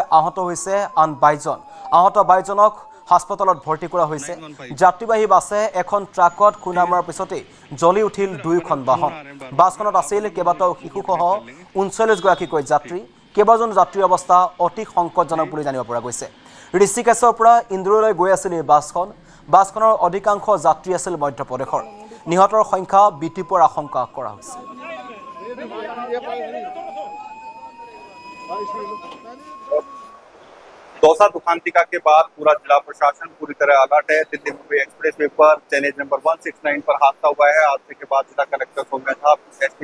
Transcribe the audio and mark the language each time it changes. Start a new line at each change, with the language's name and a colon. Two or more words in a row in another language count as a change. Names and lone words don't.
Assamese: আহত হৈছে আন 22জন আহত 22জনক হাস্পতালত ভৰ্তি কৰা হৈছে যাত্ৰীবাহী বাছে এখন ট্ৰাকত খুন্দা মৰাৰ পিছতে জ্বলি উঠিল দুয়োখন বাহন বাছখনত আছিল কেইবাটাও শিশুসহ 39গৰাকীকৈ যাত্ৰী কেইবাজন যাত্ৰীৰ অৱস্থা অতি সংকটজনক বুলি জানিব পৰা গৈছে ঋষিকেশৰ পৰা ইন্দোৰলৈ গৈ আছিল এই বাছখনৰ অধিকাংশ যাত্ৰী আছিল মধ্যপ্ৰদেশৰ নিহতৰ সংখ্যা বৃদ্ধি পোৱাৰ আশংকা কৰা হৈছে
Hindi: दौसा दुखांतिका के बाद पूरा जिला प्रशासन पूरी तरह अलर्ट है दिल्ली मुंबई एक्सप्रेसवे पर चेनेज नंबर 169 पर हादसा हुआ है हादसे के बाद जिला कलेक्टर सौम्या झा एसपी